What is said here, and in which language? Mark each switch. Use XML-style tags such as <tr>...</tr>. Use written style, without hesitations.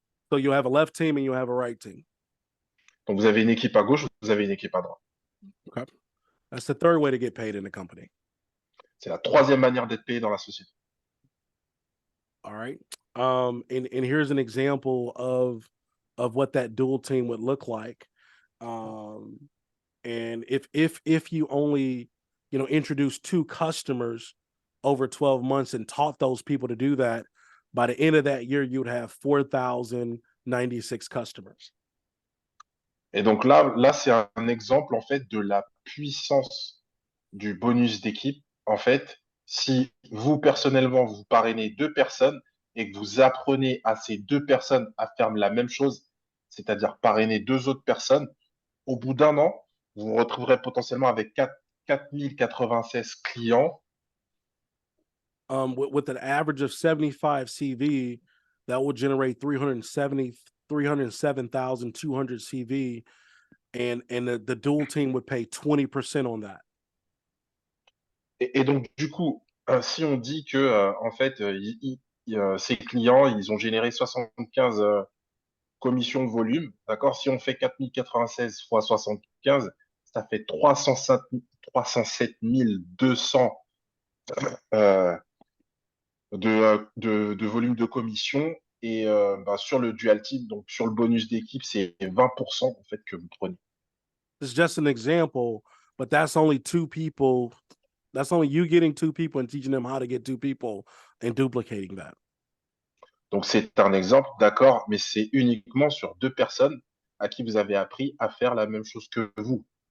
<en>So you have a left team and you have a right team.</en> <fr>Donc vous avez une équipe à gauche, vous avez une équipe à droite.</fr> <en>Okay. That's the third way to get paid in the company.</en> <fr>C'est la troisième manière d'être payé dans la société.</fr> <en>All right. And here's an example of what that dual team would look like. And if you only, introduce 2 customers over 12 months and taught those people to do that, by the end of that year, you'd have 4,096 customers.</en> <fr>Et donc là, c'est un exemple en fait de la puissance du bonus d'équipe. En fait, si vous personnellement vous parrainez 2 personnes et que vous apprenez à ces 2 personnes à faire la même chose, c'est-à-dire parrainer 2 autres personnes, au bout d'un an, vous vous retrouverez potentiellement avec 4096 clients.</fr> <en>With an average of 75 CV, that will generate 307,200 CV, and the dual team would pay 20% on that.</en> <fr>Et donc, du coup, si on dit que en fait, ces clients, ils ont généré 75 commissions de volume, d'accord? Si on fait 4096 fois 75, ça fait 307 200 de volume de commission. Et sur le dual team, donc sur le bonus d'équipe, c'est 20% en fait que vous prenez.</fr> <en>It's just an example, but that's only 2 people. That's only you getting 2 people and teaching them how to get 2 people and duplicating that.</en> <fr>Donc c'est un exemple, d'accord, mais c'est uniquement sur 2 personnes à qui vous avez appris à faire la même chose que vous.</fr>